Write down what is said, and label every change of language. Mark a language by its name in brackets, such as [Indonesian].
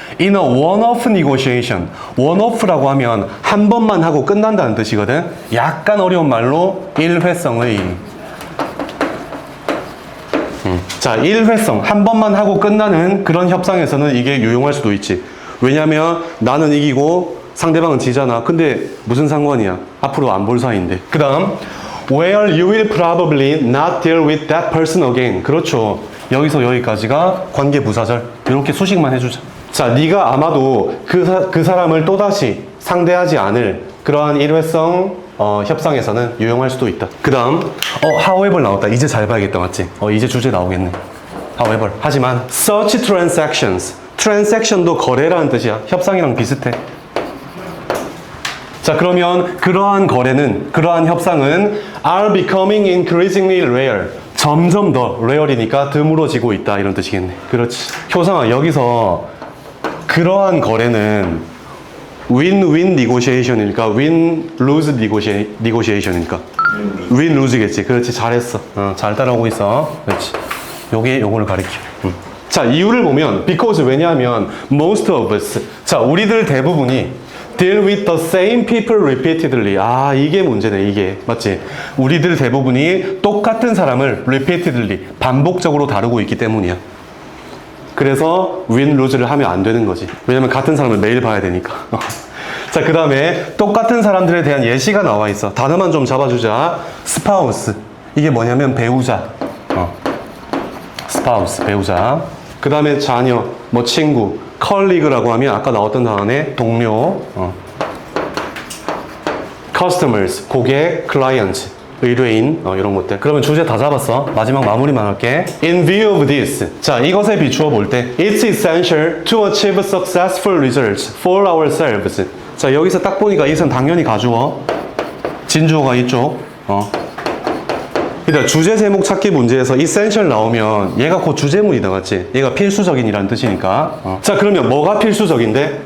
[English] In a one-off negotiation. [Korean] one-off라고 하면 한 번만 하고 끝난다는 뜻이거든. 약간 어려운 말로 일회성의. 자, 일회성. 한 번만 하고 끝나는 그런 협상에서는 이게 유용할 수도 있지. 왜냐면 나는 이기고 상대방은 지잖아. 근데 무슨 상관이야? 앞으로 안 볼 사이인데. [English] 그 다음 where you will probably not deal with that person again. [Korean] 그렇죠. 여기서 여기까지가 관계부사절. 이렇게 수식만 해주자. 자, 네가 아마도 그 사람을 또다시 상대하지 않을 그러한 일회성 협상에서는 유용할 수도 있다. 그 다음 however 나왔다. 이제 잘 봐야겠다, 맞지? 이제 주제 나오겠네. however. [English] 하지만 such transactions. [Korean] transaction도 거래라는 뜻이야. 협상이랑 비슷해. 자, 그러면 그러한 거래는, 그러한 협상은 [English] are becoming increasingly rare. [Korean] 점점 더 rare이니까 드물어지고 있다, 이런 뜻이겠네. 그렇지. 효상아, 여기서 그러한 거래는 win-win negotiation일까? win-lose negotiation일까? win-lose겠지. 그렇지, 잘했어. 잘 따라오고 있어. 그렇지. 요거를 가리켜. 자, 이유를 보면 because 왜냐하면 [English] most of us. 자, [Korean] 우리들 대부분이 [English] deal with the same people repeatedly. [Korean] 아, 이게 문제네, 이게. 맞지? 우리들 대부분이 똑같은 사람을 repeatedly, 반복적으로 다루고 있기 때문이야. 그래서 win-lose를 하면 안 되는 거지. 왜냐면 같은 사람을 매일 봐야 되니까. 자, 그 다음에 똑같은 사람들에 대한 예시가 나와 있어. 단어만 좀 잡아주자. spouse. 이게 뭐냐면 배우자. spouse, 배우자. 그 다음에 자녀, 친구. colleague라고 하면 아까 나왔던 단어네 동료. customers, 고객, client, 의뢰인, 이런 것들. 그러면 주제 다 잡았어. 마지막 마무리만 할게. [English] In view of this. 자, [Korean] 이것에 비추어 볼 때 [English] It's essential to achieve successful results for ourselves. [Korean] 자, 여기서 딱 보니까 이것은 당연히 가주어. 진주어가 이쪽. 일단 주제 제목 찾기 문제에서 essential 나오면 얘가 곧 주제문이다, 맞지? 얘가 필수적인이라는 뜻이니까. 자, 그러면 뭐가 필수적인데?